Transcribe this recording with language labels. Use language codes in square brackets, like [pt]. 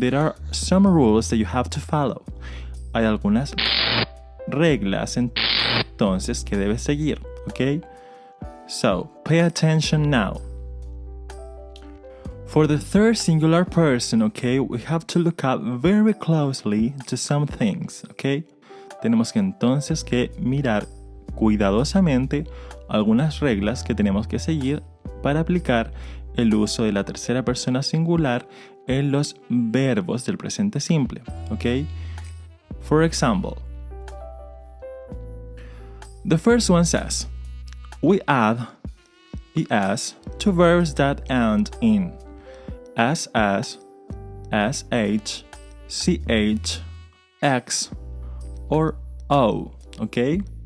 [en] There are some rules that you have to follow. [es] Hay algunas reglas entonces que debes seguir, ¿ok? [en] So, pay attention now. For the third singular person, okay, we have to look up very closely to some things, okay? [es] Tenemos que entonces que mirar cuidadosamente algunas reglas que tenemos que seguir para aplicar el uso de la tercera persona singular en los verbos del presente simple, okay? [en] For example, the first one says, we add es to verbs that end in ss, sh, ch, x or o, ¿ok?